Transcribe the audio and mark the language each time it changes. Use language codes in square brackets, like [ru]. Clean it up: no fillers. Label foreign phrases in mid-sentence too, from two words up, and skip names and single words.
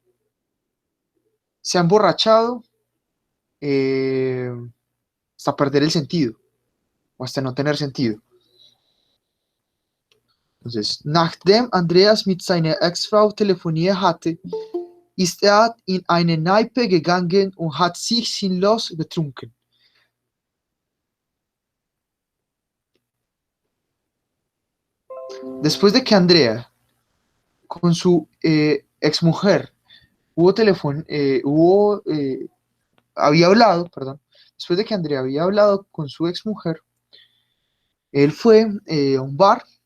[es] Se ha emborrachado hasta perder el sentido o hasta no tener sentido. Entonces, [de] nachdem Andreas mit seiner Ex-Frau telefoniert hatte, ist in eine Kneipe gegangen und hat sich sinnlos betrunken. [es] Después de que Andrea con su exmujer había hablado, perdón, después de que Andrea había hablado con su exmujer, él fue a un bar,